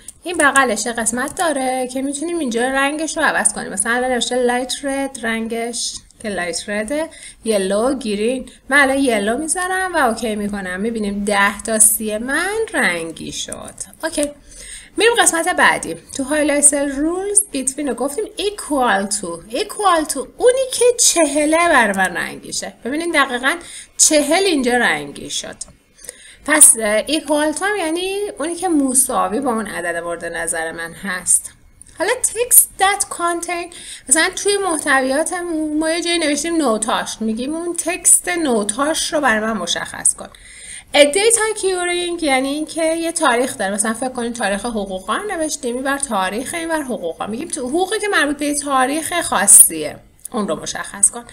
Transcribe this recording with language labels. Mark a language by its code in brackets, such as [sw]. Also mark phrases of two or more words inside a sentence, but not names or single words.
[fa] این بغلش قسمت داره که میتونیم اینجا رنگش رو عوض کنیم. مثلا نوشته [en] light red, [fa] رنگش که لایت رده، یلو، گرین. من الان یلو میذارم و اوکی میکنم. میبینیم 10 تا 30 من رنگی شد. اوکی. میریم قسمت بعدی. تو [en] highlight cell rules between [fa] رو گفتیم [en] equal to [fa] اونی که 40 برای من رنگی شه. ببینید دقیقاً 40 اینجا رنگی شد. پس [en] equal to [fa] یعنی اونی که مساوی با اون عدد مورد نظر من هست. حالا [en] text that contain، [fa] مثلا توی محتویات ما یه جایی نوشتیم نوتاش، میگیم اون تکست نوتاش رو برای من مشخص کن. [en] data curing [fa] یعنی اینکه یه تاریخ داره. مثلا فکر کنید تاریخ حقوقا نوشتیم، اینور تاریخ، اینور حقوقا، میگیم تو حقوقی که مربوط به تاریخ خاصیه اون رو مشخص کن.